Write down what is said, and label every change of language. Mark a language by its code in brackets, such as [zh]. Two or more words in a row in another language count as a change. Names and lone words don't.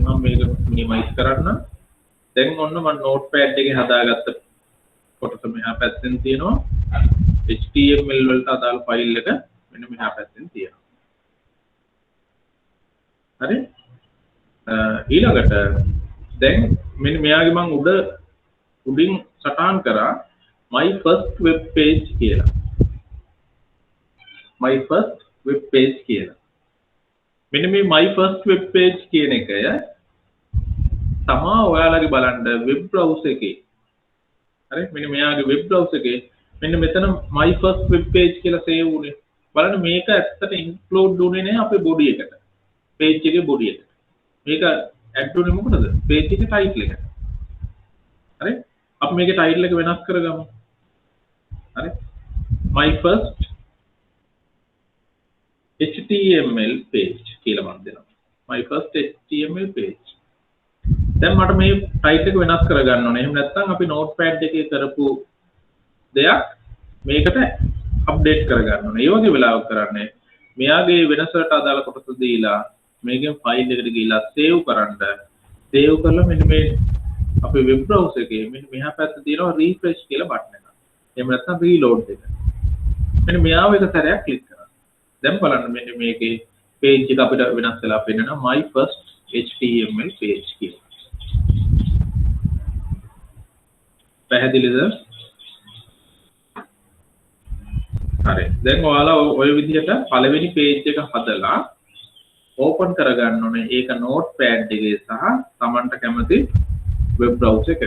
[si] මම මේක minimize කරන්න. දැන් ඔන්න මම notepad එකේ හදාගත්ත කොටස මෙහා පැත්තෙන් තියෙනවා. HTML වලට අදාළ ෆයිල් එක මෙන්න මෙහා පැත්තෙන් තියෙනවා. හරි? ඊළඟට දැන් මෙන්න මෙයාගේ මම උඩින් සටහන් කරා [en] my first web page [si] කියලා. [en] my first web page කියලා. [si] මෙන්න මේ [en] my first web page [si] කියන එක තමා ඔයාලගේ බලන්න [en] web browser [si] එකේ. හරි? මෙන්න මෙයාගේ [en] web browser [si] එකේ මෙන්න මෙතන [en] my first web page [si] කියලා save වුණේ. බලන්න මේක ඇත්තට include වුණේ නැහැ අපේ body එකට. page එකේ body එක. මේක add උනේ මොකටද? page එකේ title එක. හරි? අපි මේකේ title එක වෙනස් කරගමු. හරි? [en] my first HTML page කියලා මම දෙනවා. my first HTML page. [si] දැන් මට මේ title එක වෙනස් කරගන්න ඕනේ. එහෙම නැත්නම් අපි notepad එකේ කරපු දෙයක් මේකට අප්ඩේට් කරගන්න ඕනේ. ඒ වගේ වෙලාවක කරන්නේ මෙයාගේ වෙනසට අදාළ කොටස දීලා මේකෙන් ෆයිල් එකට ගිහිල්ලා සේව් කරන්න. සේව් කරලා මෙන්න මේ අපේ [en] web browser [si] එකේ මෙන්න මෙහා පැත්තේ තියෙනවා රීෆ්‍රෙෂ් කියලා බටන් එකක්. එහෙම නැත්නම් රීලෝඩ් එක. මෙන්න මෙයාව එක සැරයක් ක්ලික් කරන්න. දැන් බලන්න මෙන්න මේකේ page එක අපිට වෙනස් වෙලා පෙන්නනවා [en] my first HTML page [si] කියලා. පැහැදිලිද? හරි. දැන් ඔයාලා ඔය විදිහට පළවෙනි page එක හදලා open කරගන්න ඕනේ. ඒක notepad එකේ සහ Tamanට කැමති [en] web browser [si] එකක.